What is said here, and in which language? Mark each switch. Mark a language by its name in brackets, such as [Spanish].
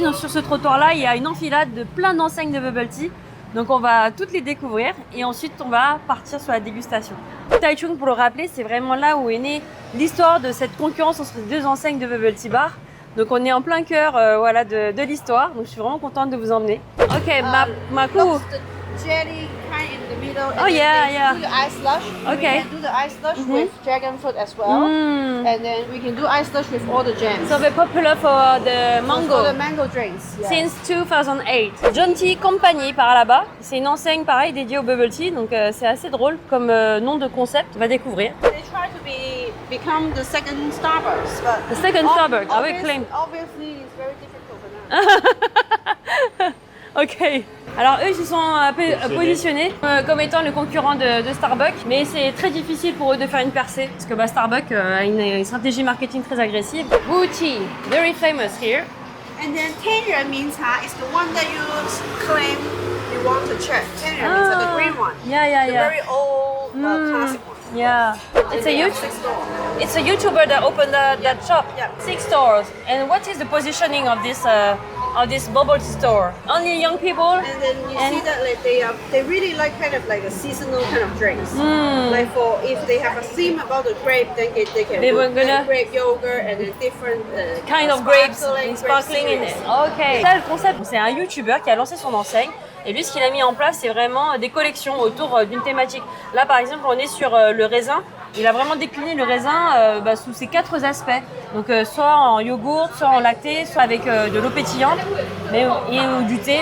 [French] Donc, sur ce trottoir-là, il y a une enfilade de plein d'enseignes de bubble tea. Donc on va toutes les découvrir et ensuite on va partir sur la dégustation. Taichung, pour le rappeler, c'est vraiment là où est née l'histoire de cette concurrence entre ces deux enseignes de bubble tea bar. Donc on est en plein cœur voilà, de l'histoire. Donc je suis vraiment contente de vous emmener. Ok, Maku. [English] Jelly kind in the middle. Oh yeah. Do the ice slush. Okay. We can do the ice slush with dragon fruit as well, and then we can do ice slush with all the jams. So very popular for the mango. For the mango drinks. Yeah. Since 2008. [French] John Tea Company par là-bas. C'est une enseigne pareil dédiée au bubble tea, donc c'est assez drôle comme nom de concept. On va découvrir. [English] They try to become the second Starbucks, but The second Starbucks. I will claim. Obviously, it's very difficult now. Ok. [French] Alors eux, ils se sont un peu positionnés comme étant le concurrent de Starbucks, mais c'est très difficile pour eux de faire une percée parce que Starbucks a une stratégie marketing très agressive. [English] Wu Tea, very famous here. And then tenure means it's the one that you claim you want to check. Tenure means the green one. Yeah. The very old classic one. Yeah, it's a YouTuber that opened that shop. Yeah. 6 stores. And what is the positioning of this bubble tea store? Only young people. And then you see that like they really like kind of like a seasonal kind of drinks. Like for if they have a theme about the grape, then they can They do were gonna- grape yogurt and then different Kind of grapes, grape sparkling in series. it. Ok. [French] Ça, le concept, c'est un YouTuber qui a lancé son enseigne. Et lui, ce qu'il a mis en place, c'est vraiment des collections autour d'une thématique. Là, par exemple, on est sur le raisin. Il a vraiment décliné le raisin sous ces 4 aspects. Donc, soit en yogourt, soit en lacté, soit avec de l'eau pétillante ou du thé.